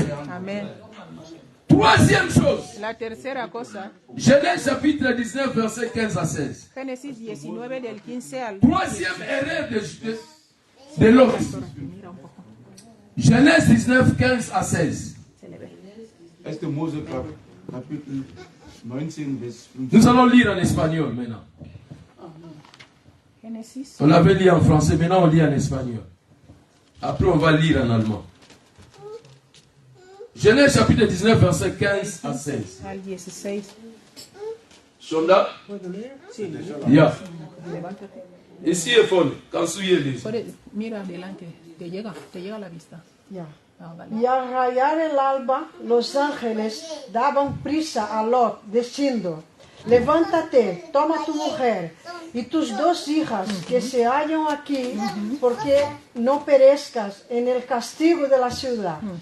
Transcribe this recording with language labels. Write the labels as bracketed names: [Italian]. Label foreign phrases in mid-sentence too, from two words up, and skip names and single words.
[Spanish] Amén. [French] Troisième chose, [Spanish] La tercera cosa, [French] Genèse chapitre 19, versets 15 à 16. [Spanish] Génesis 19 del 15 al [French] Troisième erreur de Lot. Genèse 19, 15 à 16. [German] 1. Mose Kapitel 19 bis 15. [French] Nous allons lire en espagnol maintenant. [Spanish] Génesis. [French] On avait lu en français, maintenant on lit en espagnol. Après on va lire en allemand. Genèse chapitre 19, versets 15 à 16. [Spanish] Al 16. [French] Sont là? [Spanish] Sí. Ya. Ici est fond. Quand souillez-les. Mira adelante, te llega la vista. Ya. Ah, vale. Y al rayar el alba, los ángeles daban prisa a Lot, diciendo: levántate, toma tu mujer y tus 2 hijas que se hallan aquí, porque no perezcas en el castigo de la ciudad.